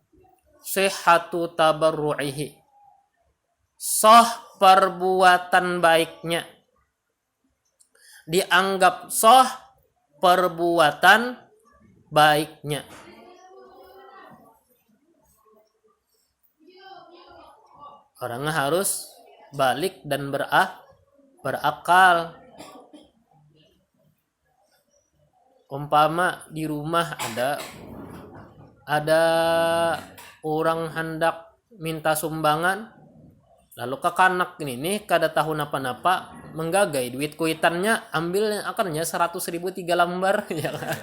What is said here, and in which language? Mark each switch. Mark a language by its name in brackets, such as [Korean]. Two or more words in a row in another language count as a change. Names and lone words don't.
[Arabic] صحة تبرعه, [Indonesian] sah perbuatan baiknya. Dianggap sah perbuatan baiknya. Orangnya harus balik dan berakal. Umpama di rumah ada orang hendak minta sumbangan, lalu kekanak ini kada tahu napa-napa, menggagai duit kuitannya, ambil akannya 100.000 3 lembar, ya kan?